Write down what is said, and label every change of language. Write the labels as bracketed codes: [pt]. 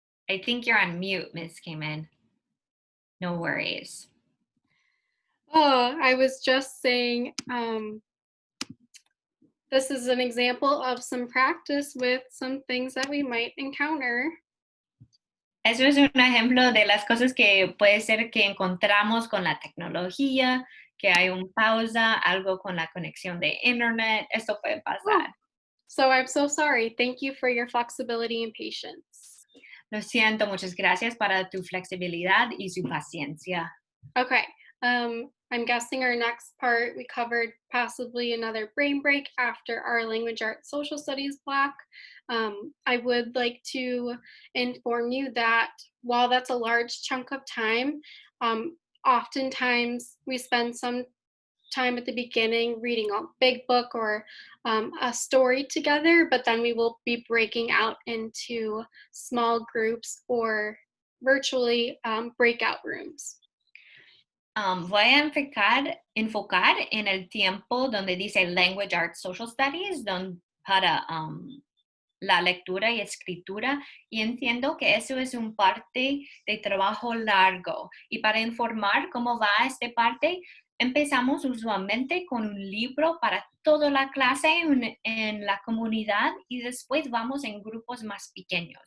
[en] I think you're on mute, Ms. Kamin. No worries. Oh, I was just saying, this is an example of some practice with some things that we might encounter. [es] Eso es un ejemplo de las cosas que puede ser que encontramos con la tecnología, que hay una pausa, algo con la conexión de internet, esto puede pasar. [en] So I'm so sorry. Thank you for your flexibility and patience. [es] Lo siento, muchas gracias para tu flexibilidad y su paciencia. [en] Okay, I'm guessing our next part, we covered possibly another brain break after our language arts social studies block. I would like to inform you that while that's a large chunk of time, oftentimes we spend some time at the beginning reading a big book or a story together, but then we will be breaking out into small groups or virtually breakout rooms. [es] Voy a enfocar en el tiempo donde dice Language Arts Social Studies, para la lectura y escritura, y entiendo que eso es un parte de trabajo largo. Y para informar cómo va esta parte, empezamos usualmente con un libro para toda la clase en la comunidad y después vamos en grupos más pequeños.